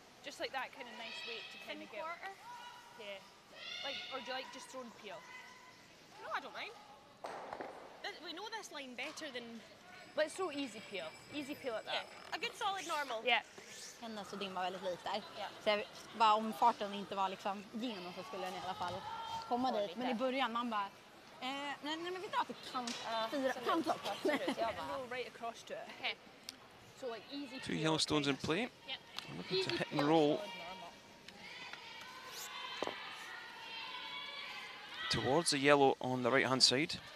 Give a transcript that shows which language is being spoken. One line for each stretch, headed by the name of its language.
English: Just like that kind of nice weight to kind of get. Yeah. Like, or do you like just throwing peel? No, I don't mind. We know this line better than... Let's throw easy peel. Easy peel at that. Yeah. A good solid normal. Yeah.
Swedish: Henne så dimma väldigt lite där. Så jag, bara om farten inte var liksom genom så skulle den i alla fall komma dit. Men i början man bara nej men vi drar till kantlopp.
English: Right across to it. Okay. So like easy. 2 yellow stones in play. Looking to hit and roll towards the yellow on the right hand side.